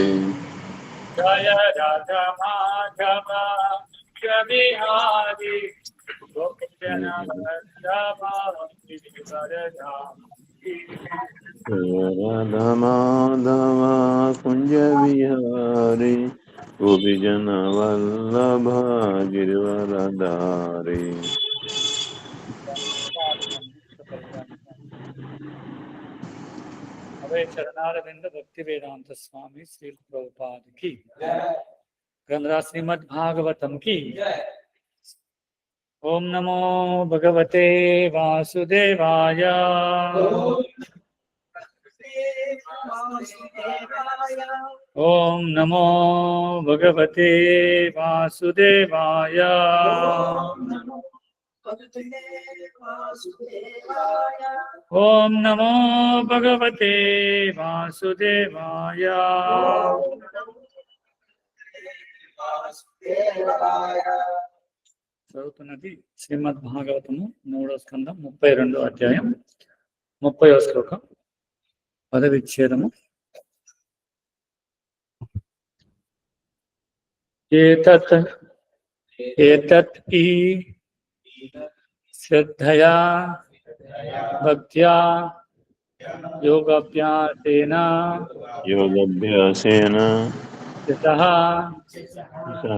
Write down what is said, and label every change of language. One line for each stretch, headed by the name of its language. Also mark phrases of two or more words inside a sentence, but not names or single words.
Sanskrit: జయ రథ మాధవ విహారీ గోపిజన వల్లభ గిరివరస రాధ మాధవ కుంజ విహారీ గోపిజన వల్లభ గిరివరదారి
Hindi: अभय चरणारविंद भक्ति वेदांत स्वामी श्री प्रभुपाद की ग्रंथराज श्रीमद् भागवतम की
Sanskrit: ओम नमो भगवते वासुदेवाय ओम नमो भगवते वासुदेवाय ओम नमो भगवते वासुदेवाय
Telugu: చదువుతున్నది శ్రీమద్ భాగవతము 3వ స్కందం 32వ అధ్యాయం 30వ శ్లోకం పదవిచ్ఛేదము
Sanskrit: एतत् एतत् हि श्रद्धया भक्त्या योगाभ्यासेन योगाभ्यासेन यतः सः